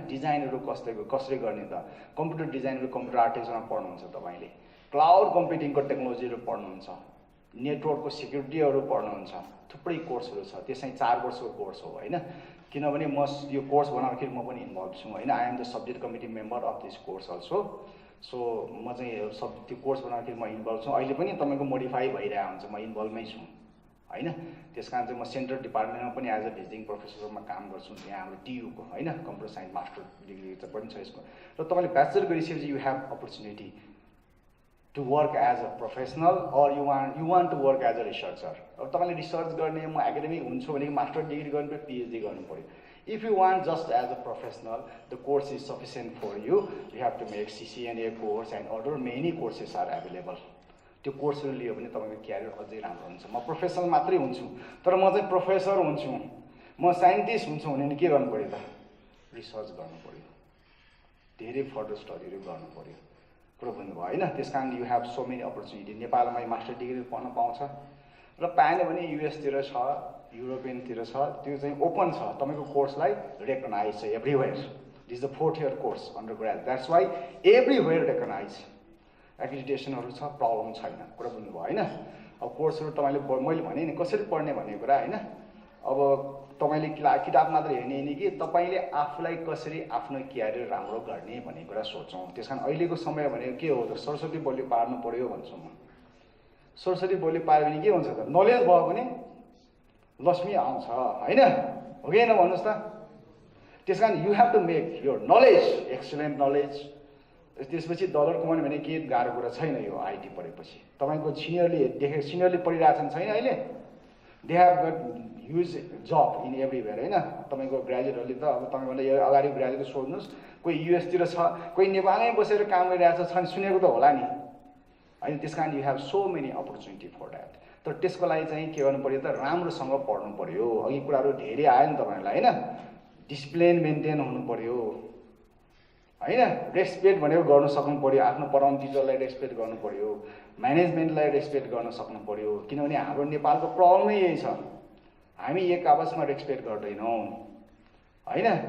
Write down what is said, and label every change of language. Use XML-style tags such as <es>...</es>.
<ne>डिजाइनहरु कसरी गर्ने त, कम्प्युटर डिजाइनहरु कम्प्युटर आर्किटेक्चरमा पढ्नुहुन्छ तपाईले, क्लाउड कम्प्युटिङको टेक्नोलोजीहरु पढ्नुहुन्छ, नेटवर्कको सिक्युरिटीहरु पढ्नुहुन्छ. थुप्रै कोर्सहरु छ. त्यो चाहिँ 4 वर्षको कोर्स हो हैन. किनभने म यो कोर्स बनाउँदाखेरि म पनि इन्भल्भ छु हैन.</ne> <en>I am the subject committee member of this course also.</en> <ne>So म चाहिँ त्यो कोर्स बनाउँदाखेरि म इन्भल्भ छु. अहिले पनि तपाईको मोडिफाई भइरहेको हुन्छ, म इन्भल्भमै छु हैन. त्यसकारण चाहिँ म सेन्ट्रल डिपार्टमेन्टमा पनि एज अ भिजिटिङ प्रोफेसरमा काम गर्छु. यहाँ हाम्रो टियुको हैन, कम्प्युटर साइन्स मास्टर डिग्री त पनि छ यसको. र तपाईले ब्याचलर गरिसकेपछि</ne> <en>You have opportunity to work as a professional, or you want to work as a researcher.</en> <ne>अब तपाईले रिसर्च गर्ने, म एकाडेमिक हुन्छु भने मास्टर डिग्री गर्नु पर्यो, पिएचडी गर्नु पर्यो.</ne> <en>If you want just as a professional, the course is sufficient for you. You have to make CCNA course and other many courses are available.</en> <ne>त्यो कोर्सहरु लियो भने तपाईको क्यारियर अझै राम्रो हुन्छ. म प्रोफेसनल मात्रै हुन्छु, तर म चाहिँ प्रोफेसर हुन्छु, म साइन्टिस्ट हुन्छु भने नि के गर्नु पर्यो त, रिसर्च गर्नु पर्यो, धेरै फर्दर स्टडीहरु गर्नु पर्यो. कुरा बुझ्नुभयो हैन. त्यसकारण</ne> <en>You have so many opportunity.</en> <ne>नेपालमा मास्टर डिग्री पढ्न पाउँछ र पाएन भने युएस तिर छ, युरोपियन तिर छ. त्यो चाहिँ ओपन छ, तपाईको कोर्सलाई रेकग्नाइज छ everywhere.</ne> <en>This is the 4th year course, undergrad. That's why everywhere recognized.</en> <ne>Accreditationहरु छ, प्रब्लम छैन, कुरा बुझ्नुभयो हैन? अब कोर्सहरु तपाईले मैले भने नि कसरी पढ्ने भन्ने कुरा हैन? अब तपाईले किताब मात्र हेर्ने नि कि तपाईले आफुलाई कसरी आफ्नो क्यारियर राम्रो गर्ने भन्ने कुरा सोचौं। त्यसकारण अहिलेको समय भनेको के हो त सरस्वती बोली पार्नु पर्यो भन्छु म। सरस्वती बोली पार्यो भने के हुन्छ त नलेज भयो भने लक्ष्मी आउँछ हैन? हो कि हैन भन्नुस् त? त्यसकारण</ne> <en>You have to make your knowledge excellent knowledge.</en> <ne>त्यसपछि डलर कमाउने भने के गाह्रो कुरा छैन यो आईटी पढेपछि। तपाईको सिनियरले पढिरहेछन् छैन अहिले?</ne> <en>They have got huge job in everywhere हैन?</en> <ne>तपाईको ग्रेजुएटहरुले त अब तपाईभन्दा यो अगाडि ग्रेजुएट सोध्नुस्, कोही युएस तिर छ, कोही नेपालमै बसेर काम गरिरहेछ छन्, सुनेको त होला नि हैन? त्यसकारण</ne> <en>You have so many opportunity for that.</en> <ne>तर त्यसको लागि चाहिँ के गर्नु पर्यो त राम्रोसँग पढ्नु पर्यो। अघि कुराहरु धेरै आयो नि तपाईहरुलाई हैन? डिसिप्लिन मेन्टेन हुनु पर्यो हैन? रेस्पेक्ट भनेको गर्न सक्नु पर्यो, आफ्नो पढाउने टिचरलाई रेस्पेक्ट गर्नु पर्यो, म्यानेजमेन्टलाई रेस्पेक्ट गर्न सक्नु पर्यो। किनभने हाम्रो नेपालको प्रब्लम नै यही छ, हामी एक आपसमा रेस्पेक्ट गर्दैनौं हैन?</ne>